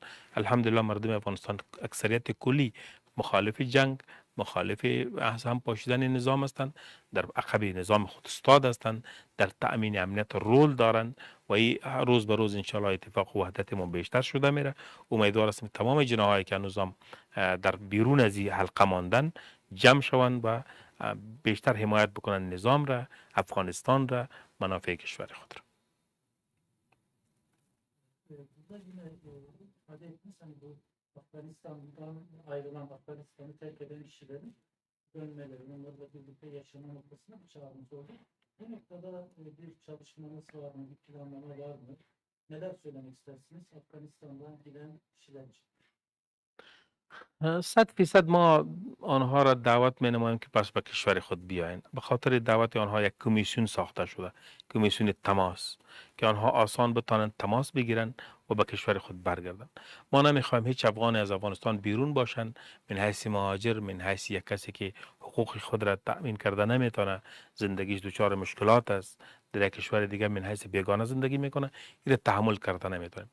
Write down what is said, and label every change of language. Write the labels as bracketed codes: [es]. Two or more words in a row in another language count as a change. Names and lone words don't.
[fa] الحمدلله مردم افغانستان اکثریت کلی مخالف جنگ، مخالف هم پاشیدن نظام هستند، در عقب نظام خود استاد هستند، در تأمین امنیت رول دارند و این روز به روز انشاءالله اتفاق و وحدت ما بیشتر شده میره. امیدوار هستم تمام جناحایی که نظام در بیرون از این حلقه ماندن جمع شوند و بیشتر حمایت بکنن نظام را، افغانستان را، منافع کشور خود را. [tr] Burada yine ifade ettiniz hani bu Afganistan'dan ayrılan, Afganistan'ı terk eden kişilerin dönmeleri, onlarla birlikte yaşama noktasına bir çağrımız oldu. Bu noktada bir çalışmanız var mı, bir planlama var mı? Neler söylemek istersiniz Afganistan'dan giden kişiler için? [fa] 100% ما آنها را دعوت می نماییم که پس به کشور خود بیاین. به خاطر دعوت آنها یک کمیسیون ساخته شده، کمیسیون تماس، که آنها آسان بتانند تماس بگیرن و به کشور خود برگردن. ما نمیخوایم هیچ افغانی از افغانستان بیرون باشن من حیث مهاجر، من حیث یک کسی که حقوق خود را تأمین کرده نمیتونه، زندگیش دچار مشکلات است، در یک کشور دیگه من حیث بیگانه زندگی میکنه، این را تحمل کرده نمیتونیم.